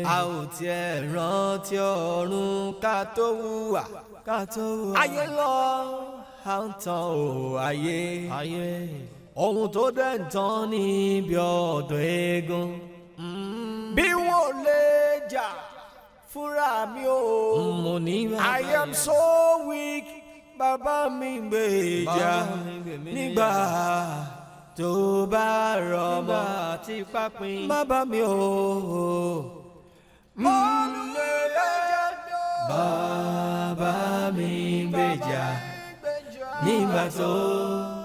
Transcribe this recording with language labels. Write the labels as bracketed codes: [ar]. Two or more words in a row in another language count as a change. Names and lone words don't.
[yo] a ò tiẹ̀ rántí ọ̀run ká tó wùwà ká tó wùwà. ayé lọ à ń tàn ó ayé. ohun tó dẹ̀ ń tán níbi ọ̀dọ̀ eégún. bí wọ́n lè jà fúnra mi o. mo ní bàbá [en] I am so weak. [yo] Bàbá mi gbèjà nígbà tó bá rọmọ tí pápín má bá mi o. Bàbá mi gbèjà nígbà tó